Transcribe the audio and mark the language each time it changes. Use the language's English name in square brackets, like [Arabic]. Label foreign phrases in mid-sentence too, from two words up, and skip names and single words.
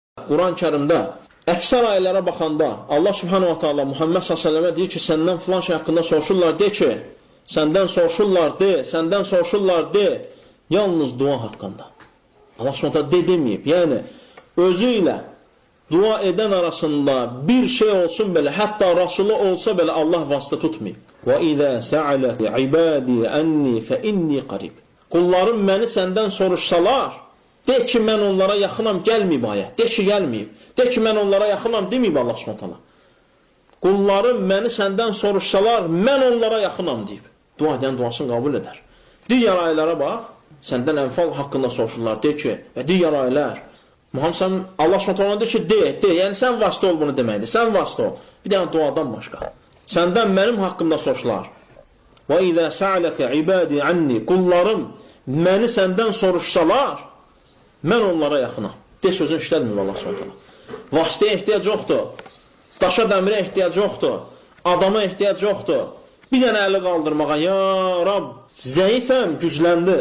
[Azerbaijani] Quran-Kərimdə əksər ayələrə baxanda Allah [Arabic] سبحانه وتعالى [Azerbaijani] Muhammed s.ə.və deyir ki, səndən filan şey haqqında soruşurlar, de ki, səndən soruşurlar, de, yalnız dua haqqında. Allah [Arabic] سبحانه وتعالى [Azerbaijani] de deməyib. Yəni, özü ilə dua edən arasında bir şey olsun belə, hətta Rasulü olsa belə Allah vasitə tutmayıb. [Arabic] وَإِذَا سَعَلَكَ عِبَادِي أَنِّي فَإِنِّي قَرِيبٌ. [Azerbaijani] Qullarım məni səndən soruşsalar, de ki, mən onlara yaxınam, gəlməyib ayət. De ki, gəlməyib. De ki, mən onlara yaxınam, deməyib Allah s.ə.v. Qullarım məni səndən soruşsalar, mən onlara yaxınam, deyib. Dua edən duasını qəbul edər. Digər ayələrə bax, səndən ənfal haqqında soruşurlar, de ki, və digər ayələr. Muhammed sən, Allah s.ə.v. deyir ki, de, yəni sən vasitə ol bunu deməkdir, sən vasitə ol. Bir dənə duadan başqa. Səndən mənim haqqımda soruşlar. [Arabic] وَإِذَا سَعَلَكَ عِبَادِي عَنِّي. [Azerbaijani] Qullarım məni səndən soruşsalar, mən onlara yaxınam. De sözün işlədmir Allah s.ə.v. Vasitəyə ehtiyac yoxdur. Daşa dəmirə ehtiyac yoxdur. Adama ehtiyac yoxdur. Bir dənə əli qaldırmağa, ya Rab, zəifəm, gücləndir.